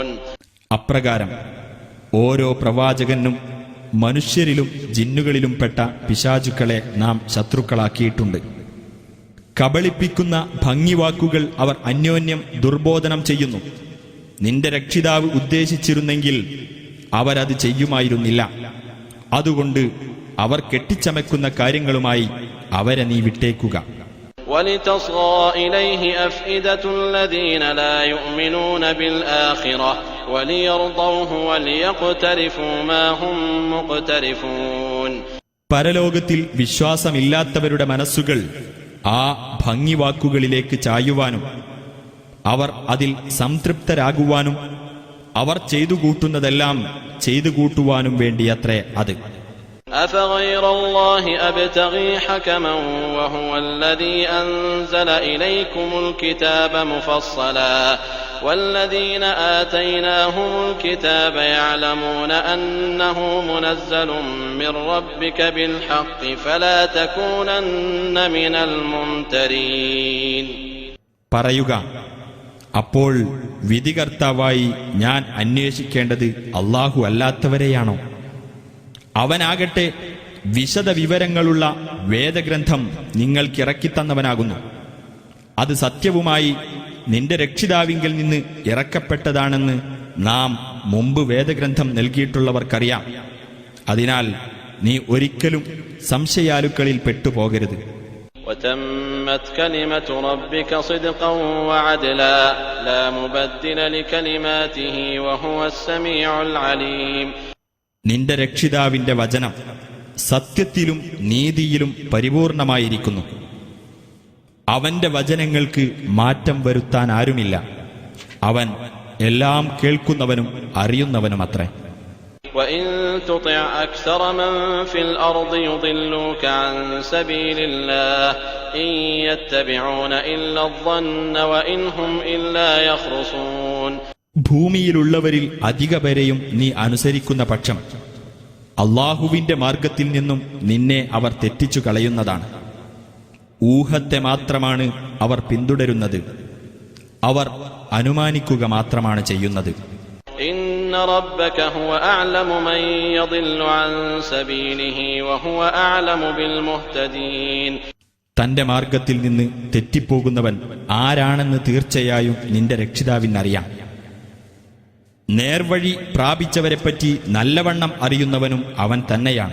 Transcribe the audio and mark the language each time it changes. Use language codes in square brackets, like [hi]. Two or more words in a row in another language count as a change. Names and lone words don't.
[ml] അപ്രകാരം ഓരോ പ്രവാചകനും മനുഷ്യരിലും ജിന്നുകളിലും പെട്ട പിശാചുക്കളെ നാം ശത്രുക്കളാക്കിയിട്ടുണ്ട്. കബളിപ്പിക്കുന്ന ഭംഗിവാക്കുകൾ അവർ അന്യോന്യം ദുർബോധനം ചെയ്യുന്നു. നിന്റെ രക്ഷിതാവ് ഉദ്ദേശിച്ചിരുന്നെങ്കിൽ അവരത് ചെയ്യുമായിരുന്നില്ല. അതുകൊണ്ട് അവർ കെട്ടിച്ചമയ്ക്കുന്ന കാര്യങ്ങളുമായി അവരെ നീ വിട്ടേക്കുക. [ar] وَلِتَصْغَى إِلَيْهِ أَفْئِدَةُ الَّذِينَ لَا يُؤْمِنُونَ بِالْآخِرَةِ وَلِيَرْضَوْهُ وَلِيَقْتَرِفُوا مَا هُمْ مُقْتَرِفُونَ. [ml] പരലോകത്തിൽ വിശ്വാസമില്ലാത്തവരുടെ മനസ്സുകൾ ആ ഭംഗിവാക്കുകളിലേക്ക് ചായുവാനും അവർ അതിൽ സംതൃപ്തരാകുവാനും അവർ ചെയ്തു കൂട്ടുന്നതെല്ലാം ചെയ്തു കൂട്ടുവാനും വേണ്ടിയത്രേ അത്. [ar] أفغير الله أبتغي حكما وهو الذي أنزل إليكم الكتاب مفصلا والذين آتيناهم الكتاب يعلمون أنه منزل من ربك بالحق فلا تكونن من الممترين. [ml] പറയുക, അപ്പോൾ വിധികർത്താവായി ഞാൻ അന്വേഷിക്കേണ്ടത് അല്ലാഹു അല്ലാത്തവരെയാണോ? അവനാകട്ടെ വിശദ വിവരങ്ങളുള്ള വേദഗ്രന്ഥം നിങ്ങൾക്കിറക്കിത്തന്നവനാകുന്നു. അത് സത്യവുമായി നിന്റെ രക്ഷിതാവിങ്കിൽ നിന്ന് ഇറക്കപ്പെട്ടതാണെന്ന് നാം മുമ്പ് വേദഗ്രന്ഥം നൽകിയിട്ടുള്ളവർക്കറിയാം. അതിനാൽ നീ ഒരിക്കലും സംശയാലുക്കളിൽ പെട്ടുപോകരുത്. [ar] وتمت كلمة ربك صدقا وعدلا لا مبدل لكلماته وهو السميع العليم. [ml] നിന്റെ രക്ഷിതാവിന്റെ വചനം സത്യത്തിലും നീതിയിലും പരിപൂർണമായിരിക്കുന്നു. അവന്റെ വചനങ്ങൾക്ക് മാറ്റം വരുത്താൻ ആരുമില്ല. അവൻ എല്ലാം കേൾക്കുന്നവനും അറിയുന്നവനുമത്രേ. [ar] وَإِن تُطِعْ أَكْثَرَ مَن فِي الْأَرْضِ يُضِلُّوكَ عَن سَبِيلِ اللَّهِ إِن يَتَّبِعُونَ إِلَّا الظَّنَّ وَإِنْ هُمْ إِلَّا يَخْرُصُونَ. [ml] ഭൂമിയിലുള്ളവരിൽ അധിക പേരെയും നീ അനുസരിക്കുന്ന പക്ഷം അല്ലാഹുവിന്റെ മാർഗത്തിൽ നിന്നും നിന്നെ അവർ തെറ്റിച്ചു കളയുന്നതാണ്. ഊഹത്തെ മാത്രമാണ് അവർ പിന്തുടരുന്നത്. അവർ അനുമാനിക്കുക മാത്രമാണ് ചെയ്യുന്നത്. [ar] إن ربك هو أعلم من يضل عن سبيله وهو أعلم بالمهتدين. [ml] തന്റെ മാർഗത്തിൽ നിന്ന് തെറ്റിപ്പോകുന്നവൻ ആരാണെന്ന് തീർച്ചയായും നിന്റെ രക്ഷിതാവിനറിയാം. നേർവഴി പ്രാപിച്ചവരെപ്പറ്റി നല്ലവണ്ണം അറിയുന്നവനും അവൻ തന്നെയാണ്.